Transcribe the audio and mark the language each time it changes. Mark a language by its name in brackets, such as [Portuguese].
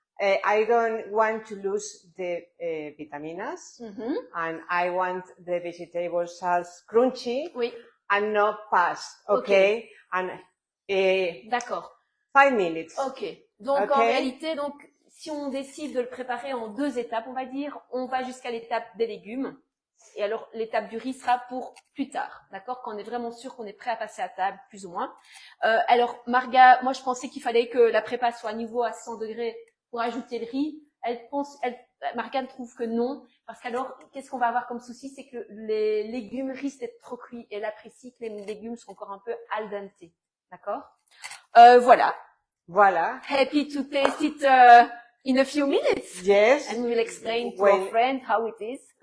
[English] I don't want to lose the vitaminas, and I want the vegetables as crunchy and not fast. Okay. And [French] d'accord. [English] 5 minutes. Ok. [French] Donc en réalité, si on décide de le préparer en 2 étapes, on va dire, on va jusqu'à l'étape des légumes. Et alors, l'étape du riz sera pour plus tard, d'accord? Quand on est vraiment sûr qu'on est prêt à passer à table, plus ou moins. Alors, Marga, moi, je pensais qu'il fallait que la prépa soit à niveau à 100 degrés pour ajouter le riz. Marga trouve que non, parce qu'alors, qu'est-ce qu'on va avoir comme souci? C'est que les légumes risquent d'être trop cuits. Et elle apprécie que les légumes sont encore un peu al dente, d'accord? Voilà. [English] Happy to taste it in a few minutes. Yes. And we will explain to our friend how it is.